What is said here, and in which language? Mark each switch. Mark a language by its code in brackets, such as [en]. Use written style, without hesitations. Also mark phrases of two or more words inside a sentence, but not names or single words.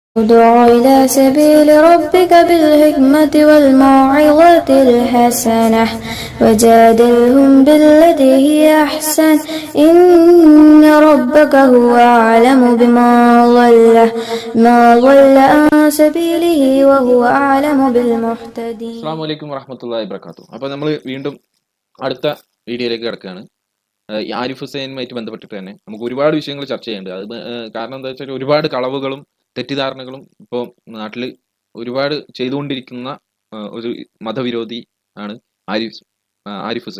[ar] ادع إلى سبيل ربك بالحكمة والموعظة الحسنة وجادلهم بالتي هي أحسن إن ربك هو أعلم ما ضل عن سبيله وهو أعلم بالمهتدين. السلام عليكم ورحمة الله وبركاته. [ml] അപ്പോൾ നമ്മൾ വീണ്ടും അടുത്ത വീഡിയോയിലേക്ക് കിടക്കുകയാണ്. ആരിഫ് ഹുസൈനുമായിട്ട് ബന്ധപ്പെട്ടിട്ട് തന്നെ നമുക്ക് ഒരുപാട് വിഷയങ്ങൾ ചർച്ച ചെയ്യേണ്ടത്. അത് കാരണം എന്താ വെച്ചാൽ ഒരുപാട് കളവുകളും തെറ്റിദ്ധാരണകളും ഇപ്പോൾ നാട്ടിൽ ഒരുപാട് ചെയ്തുകൊണ്ടിരിക്കുന്ന ഒരു മതവിരോധി ആണ് ആരിഫ് ഹുസൈൻ.